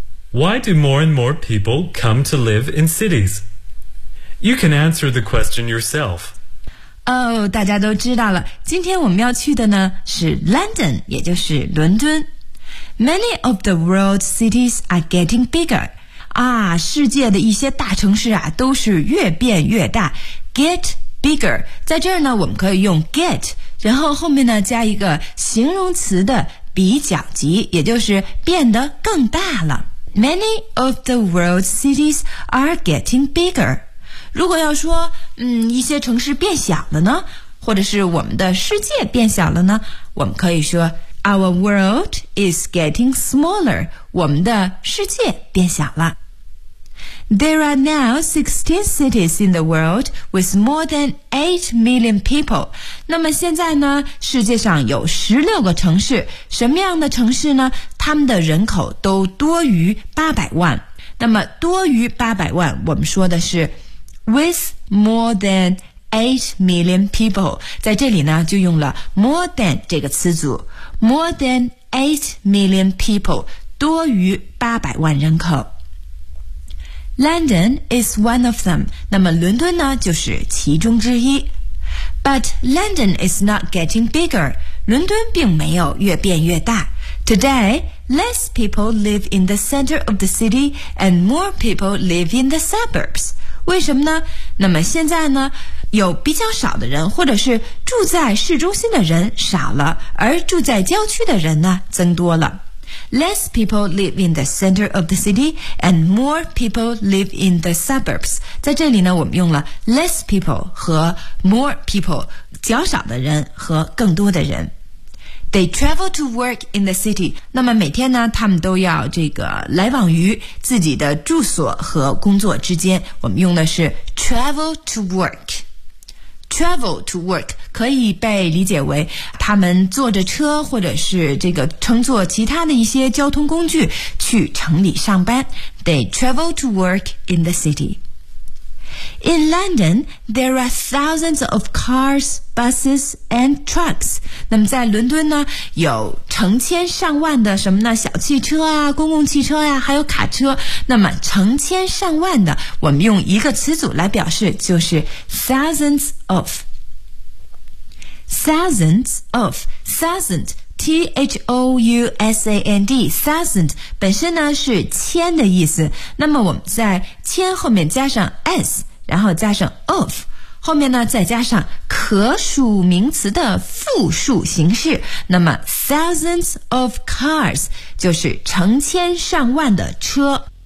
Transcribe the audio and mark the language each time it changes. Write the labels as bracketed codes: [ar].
[en] Why do more and more people come to live in cities? You can answer the question yourself. [zh] Oh, 大家都知道了，今天我们要去的呢是 London， 也就是伦敦。 [en] Many of the world's cities are getting bigger. [zh] 啊，世界的一些大城市啊都是越变越大。 [en] Get bigger， [zh] 在这儿呢我们可以用 get， 然后后面呢加一个形容词的比较级，也就是变得更大了。 [en] Many of the world's cities are getting bigger. [zh] 如果要说一些城市变小了呢，或者是我们的世界变小了呢，我们可以说 [en] Our world is getting smaller， [zh] 我们的世界变小了。 [en] There are now 16 cities in the world with more than 8 million people。 [zh] 那么现在呢，世界上有16个城市，什么样的城市呢？他们的人口都多于800万。那么多于800万，我们说的是 [en] With more than 8 million people， [zh] 在这里呢就用了 more than 这个词组， [en] more than 8 million people， [zh] 多于800万人口。 [en] London is one of them， [zh] 那么伦敦呢就是其中之一。 [en] But London is not getting bigger， [zh] 伦敦并没有越变越大。 [en] Today, less people live in the center of the city and more people live in the suburbs。 [zh] 为什么呢？那么现在呢，有比较少的人，或者是住在市中心的人少了，而住在郊区的人呢，增多了。 [en] Less people live in the center of the city, and more people live in the suburbs. [zh] 在这里呢，我们用了 [en] less people [zh] 和 [en] more people， [zh] 较少的人和更多的人。 [en] They travel to work in the city. [zh] 那么每天呢，他们都要这个来往于自己的住所和工作之间。我们用的是 [en] travel to work. Travel to work [zh] 可以被理解为他们坐着车或者是这个乘坐其他的一些交通工具去城里上班。 [en] They travel to work in the city. In London, there are thousands of cars, buses, and trucks. [zh] 那么在伦敦呢，有成千上万的什么呢？小汽车啊，公共汽车啊，还有卡车。那么成千上万的，我们用一个词组来表示，就是 [en] thousands of. Thousands of. Thousand. T-H-O-U-S-A-N-D Thousand [zh] 本身呢是千的意思，那么我们在千后面加上 S 然后加上 of 后面呢再加上可数名词的复数形式，那么 [en] thousands of cars [zh] 就是成千上万的车。